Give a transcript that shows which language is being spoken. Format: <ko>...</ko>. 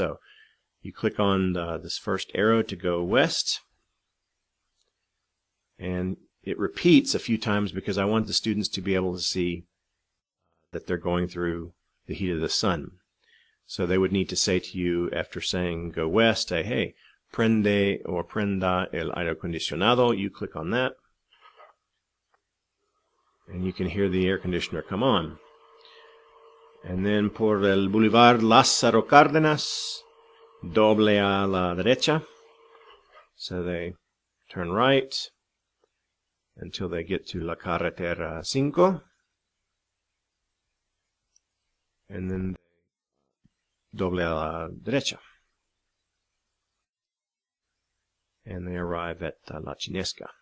<en>So you click on this first arrow to go west, and it repeats a few times because I want the students to be able to see that they're going through the heat of the sun. So they would need to say to you, after saying go west, say, hey,</en> <es>prende or prenda el aire acondicionado.</es> <en>You click on that, and you can hear the air conditioner come on. And then</en> <es>por el Boulevard Lázaro Cárdenas, doble a la derecha.</es> <en>So they turn right until they get to La Carretera 5, and then</en> <es>doble a la derecha,</es> <en>and they arrive at La Chinesca.</en>